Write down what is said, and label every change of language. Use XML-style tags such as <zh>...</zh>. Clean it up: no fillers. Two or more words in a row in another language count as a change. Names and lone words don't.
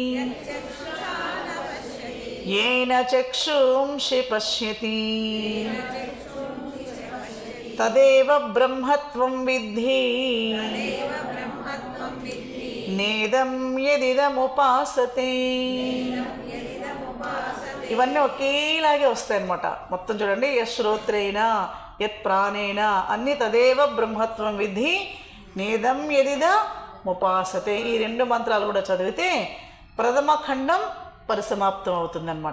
<sa>येन चक्षुंषि पश्यति तदेव ब्रह्मत्वं विद्धि नेदं यदिदमुपासते.</sa> <te>ఇవన్నీ ఒకేలాగే వస్తాయన్నమాట. మొత్తం చూడండి,</te> <sa>యశ్రోత్రేణ యత్ ప్రాణేన</sa> <te>అన్ని</te> <sa>తదేవ బ్రహ్మత్వం విద్ధి నేదం యదిద ముపాసతే.</sa> <te>ఈ 2 మంత్రాలు కూడా చదివితే ప్రథమ ఖండం పరిసమాప్తం అవుతుందన్నమాట.</te>